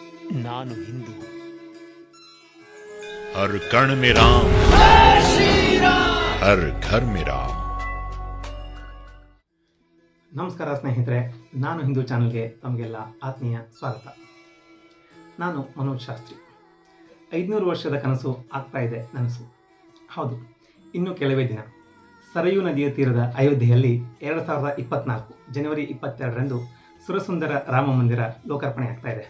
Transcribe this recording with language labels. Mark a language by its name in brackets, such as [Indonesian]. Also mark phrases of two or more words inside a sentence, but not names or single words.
[Kannada] ನಾನು ಹಿಂದೂ. [Hindi] हर कण में राम, हर घर में राम. [Kannada] ನಮಸ್ಕಾರ ಸ್ನೇಹಿತರೆ, ನಾನು ಹಿಂದೂ ಚಾನಲ್ಗೆ ತಮಗೆಲ್ಲ ಆತ್ಮೀಯ ಸ್ವಾಗತ. ನಾನು ಮನೋಜ್ ಶಾಸ್ತ್ರಿ. 500 ವರ್ಷದ ಕನಸು ಆಗ್ತಾ ಇದೆ ನನಸು. ಹೌದು, ಇನ್ನು ಕೆಲವೇ ದಿನ ಸರಯೂ ನದಿಯ ತೀರದ ಅಯೋಧ್ಯೆಯಲ್ಲಿ 2024 ಜನವರಿ 22ರಂದು ಸುರಸುಂದರ ರಾಮ ಮಂದಿರ ಲೋಕಾರ್ಪಣೆ ಆಗ್ತಾ ಇದೆ.